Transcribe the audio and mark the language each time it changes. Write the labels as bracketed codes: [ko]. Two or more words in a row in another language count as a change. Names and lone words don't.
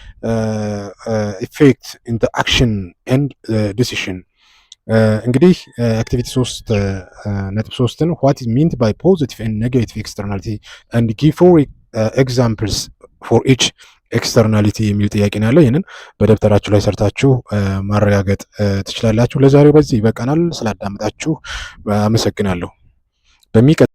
[en] effect in the action and decision። [am] እንግዲህ አክቲቪቲ 3.3ን [en] what is meant by positive and negative externality and give 4 examples for each externality [am] የሚል ጥያቄ ነው ያለው። ይህንን በደብተራችሁ ላይ ሰርታችሁ ማረጋገጥ ትችላላችሁ። ለዛሬው በዚህ ይበቃናል። ስላዳመጣችሁ አመሰግናለሁ።